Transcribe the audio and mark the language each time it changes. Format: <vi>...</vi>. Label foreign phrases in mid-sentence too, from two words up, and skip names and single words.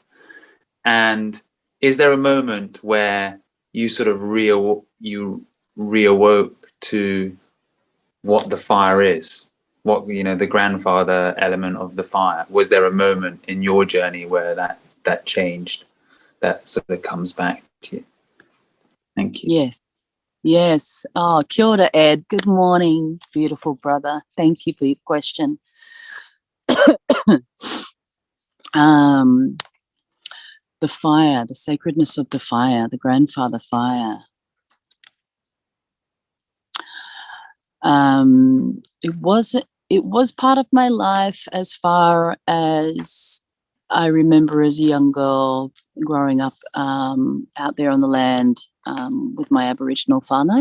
<en>And is there a moment where you sort of reawoke to what the fire is? What, the grandfather element of the fire? Was there a moment in your journey where that changed, that sort of comes back to you? Thank you. Yes.</en> <mi>Oh, kia ora,</mi> <en>Ed. Good morning, beautiful brother. Thank you for your question. The fire, the sacredness of the fire, the grandfather fire. It was part of my life as far as I remember as a young girl growing up out there on the land with my Aboriginal whānau.</en>